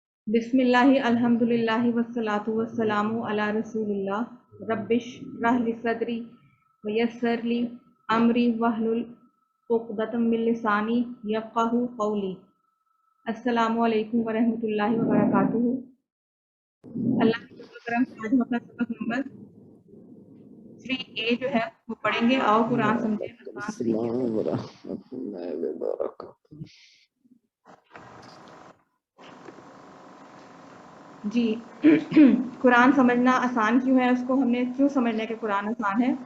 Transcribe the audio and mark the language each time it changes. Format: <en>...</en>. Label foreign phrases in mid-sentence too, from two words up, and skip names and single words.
<ar>بسم الله الحمد لله والصلاة والسلام على رسول الله رب اشرح لي صدري ويسر لي أمري واحلل عقدة من لساني يفقهوا قولي. السلام عليكم ورحمة الله وبركاته.</ar> <hi>अल्लाह के फज़ल करम से आज हम अपना सबक नंबर 3A जो है वो पढ़ेंगे। आओ कुरान समझे आसान तरीके से। जी कुरान समझना आसान क्यों है, उसको हमने क्यों समझना है कि कुरान आसान है।</hi>